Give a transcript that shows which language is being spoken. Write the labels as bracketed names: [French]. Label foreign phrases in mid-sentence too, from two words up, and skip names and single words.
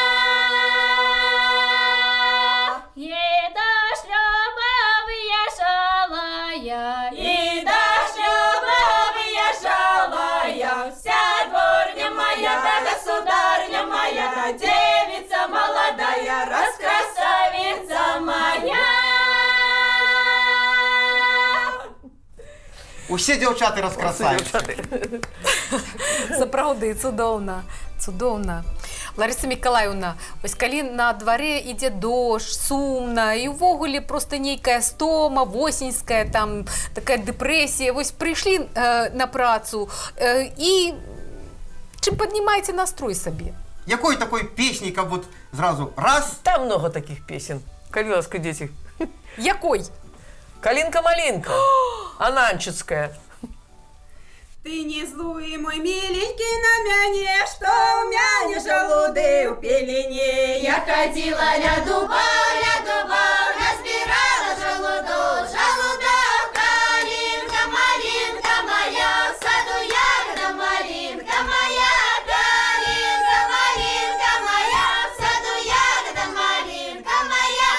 [Russian] Ей до шлюба выезжала я, и до шлюба выезжала я, вся дворня моя, да государня моя, девица молодая, раскрасавица моя. [Ukrainian] Усі дівчата розкрасаються. [Belarusian] Сапраўды, цудоўна, цудоўна. Лариса Миколаевна, ось калі на дварэ ідзе дождь, сумна, і ўвогуле просто нейкая стома, восеньская, там, такая дэпрэсія, вось прыйшлі на працу, і чым паднімаеце настрой сабе? Якой такой песней, каб вот зразу раз? [Russian] Там много таких песен. [Belarusian] Калі ласка, дзеці. Якой? Калинка-малинка, Ананчицкая. [Russian] Ты не злуй, мой миленький, на мяне, что у мяне желуды у пелене. Я ходила ля дубов, разбирала желудок, желудок. Калинка, малинка моя, в саду ягода малинка моя. Калинка, малинка моя, в саду ягода малинка моя.